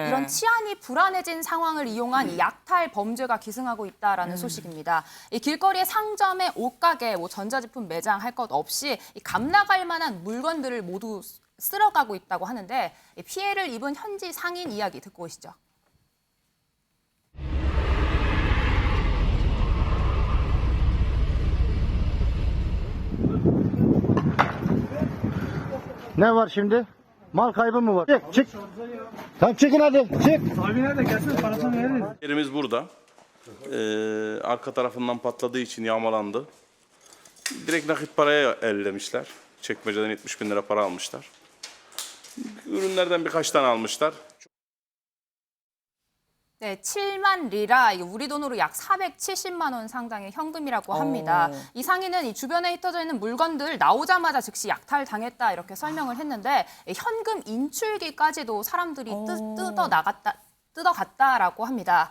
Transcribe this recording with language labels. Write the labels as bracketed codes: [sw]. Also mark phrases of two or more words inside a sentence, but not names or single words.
[ko] 이런 치안이 불안해진 상황을 이용한 이 약탈 범죄가 기승하고 있다라는 소식입니다. 이 길거리의 상점의 옷가게, 전자제품 매장 할 것 없이 이 감나갈 만한 물건들을 모두 쓸어가고 있다고 하는데 이 피해를 입은 현지 상인 이야기 듣고 오시죠. [tr] Ne var şimdi? Mal kaybı mı var? Çık, çık. Tamam çıkın hadi, çık. Abi nerede? Gelsin parasını verin. Yerimiz burada. Arka tarafından patladığı için yağmalandı. Direkt nakit paraya ellemişler. Çekmeceden 70 bin lira para almışlar. Ürünlerden birkaç tane almışlar. [ko] 네, 7만 리라, 이게 우리 돈으로 약 470만 원 상당의 현금이라고 합니다. 이 상인은 이 주변에 흩어져 있는 물건들 나오자마자 즉시 약탈당했다 이렇게 설명을 했는데 현금 인출기까지도 사람들이 뜯어갔다라고 합니다.